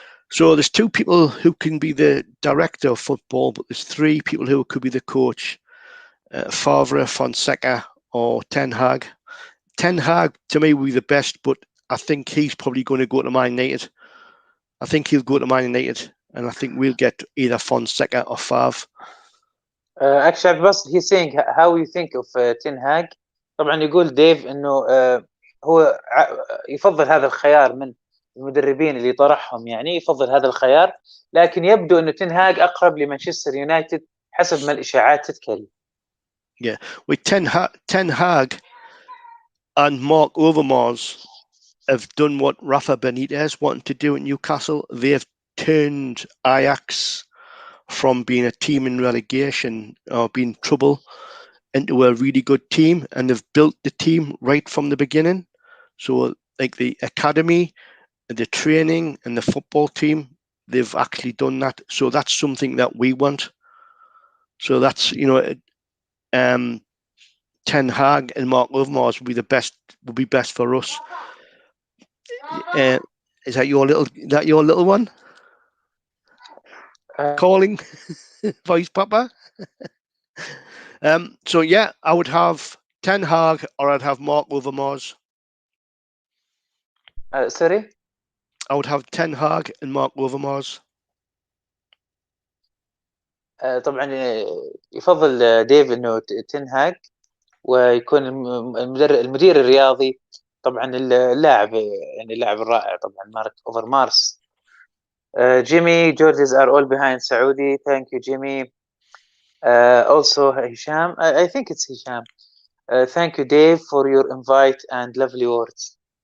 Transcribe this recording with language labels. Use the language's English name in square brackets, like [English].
[English] So there's two people who can be the director of football, but there's three people who could be the coach: Favre, Fonseca, or Ten Hag. Ten Hag to me will be the best, but I think he's probably going to go to Man United. I think he'll go to Man United, and I think we'll get either Fonseca or Favre. actually [Arabic] بس [English] he's saying how you think of ten Hag. [Arabic] طبعا يقول ديف انه هو يفضل هذا الخيار من المدربين اللي طرحهم، يعني يفضل هذا الخيار، لكن يبدو انه تين هاج اقرب لمانشستر يونايتد حسب ما الاشاعات تتكلم. [English] Yeah, with Ten Hag and Mark Overmars have done what Rafa Benitez wanted to do at Newcastle. They've turned Ajax from being a team in relegation or being trouble into a really good team, and they've built the team right from the beginning. So like the academy, the training and the football team, they've actually done that. So that's something that we want. So that's, you know, Ten Hag and Mark Overmars would be best for us. Is that your little one? Calling voice papa? So yeah, I would have Ten Hag or I'd have Mark Overmars. Sorry? I would have Ten Hag and Mark Overmars. [Arabic] طبعا يفضل ديف انه تين هاج ويكون المدير الرياضي طبعا اللاعب، يعني اللاعب الرائع طبعا مارك اوفرمارس. [English] Jimmy, Georges are all behind Saudi. Thank you, Jimmy. Also, Hisham, I think it's Hisham. Thank you, Dave, for your invite and lovely words.